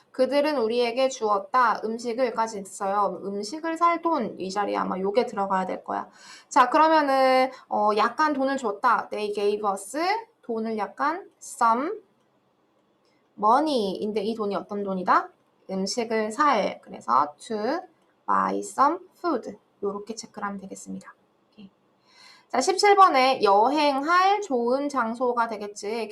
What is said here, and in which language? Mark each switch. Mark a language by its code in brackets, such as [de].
[ko] 그들은 우리에게 주었다. 음식을까지 있어요. 음식을 살 돈, 이 자리에 아마 요게 들어가야 될 거야. 자, 그러면은 약간 돈을 줬다. [en] They gave us [ko] 돈을 약간 [en] some money [ko] 인데 이 돈이 어떤 돈이다? 음식을 살. 그래서 [en] to buy some food. [ko] 요렇게 체크를 하면 되겠습니다. 자, 17번에 여행할 좋은 장소가 되겠지.